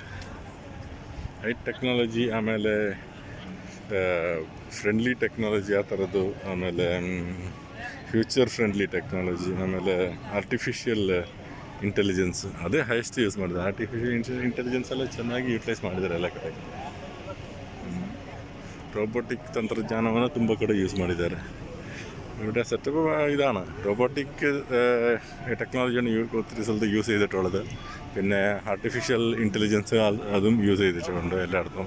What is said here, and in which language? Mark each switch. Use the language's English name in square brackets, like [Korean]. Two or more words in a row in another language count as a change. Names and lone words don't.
[English] high technology, [Kannada] ಆಮೇಲೆ [English] friendly technology [Kannada] ಆ ಥರದ್ದು, ಆಮೇಲೆ [English] future friendly technology, [Kannada] ಆಮೇಲೆ [English] artificial intelligence [Kannada] ಅದೇ [English] highest use [Kannada] ಮಾಡಿದ್ದಾರೆ. [English] artificial intelligence [Kannada] ಎಲ್ಲ ಚೆನ್ನಾಗಿ ಯೂಟಿಲೈಸ್ ಮಾಡಿದ್ದಾರೆ ಎಲ್ಲ ಕಡೆ. [Malayalam] റോബോട്ടിക് തന്ത്രജ്ഞാനമാണ് [Kannada] ತುಂಬ കಡೆ യൂസ് ಮಾಡಿದ್ದಾರೆ. [Malayalam] ഇവിടെ സെറ്റപ്പ് ഇതാണ്. റോബോട്ടിക് ടെക്നോളജിയാണ് ഒത്തിരി സ്ഥലത്ത് യൂസ് ചെയ്തിട്ടുള്ളത്. പിന്നെ [English] artificial intelligence [Malayalam] അതും യൂസ് ചെയ്തിട്ടുണ്ട് എല്ലായിടത്തും.